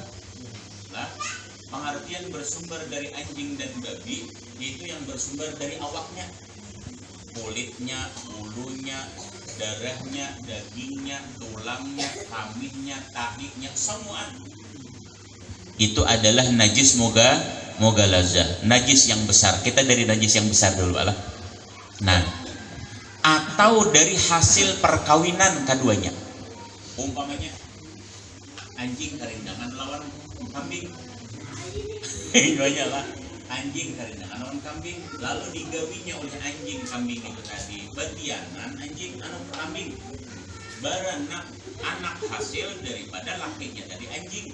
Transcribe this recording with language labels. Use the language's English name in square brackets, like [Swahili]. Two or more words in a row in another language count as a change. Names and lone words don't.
[Banjar] Nah, pengertian bersumber dari anjing dan babi itu yang bersumber dari awaknya, kulitnya, bulunya, darahnya, dagingnya, tulangnya, kaminya, tahiknya, semua itu adalah najis mughallazah, najis yang besar. Kita dari najis yang besar dulu lah. Nah, atau dari hasil perkawinan keduanya. Umpamanya anjing karindangan lawan kambing. Itu lah. Anjing karindangan lawan kambing, lalu digawinya oleh anjing kambing itu tadi betianan anjing anu kambing. Baranak anak hasil daripada lakinya dari anjing.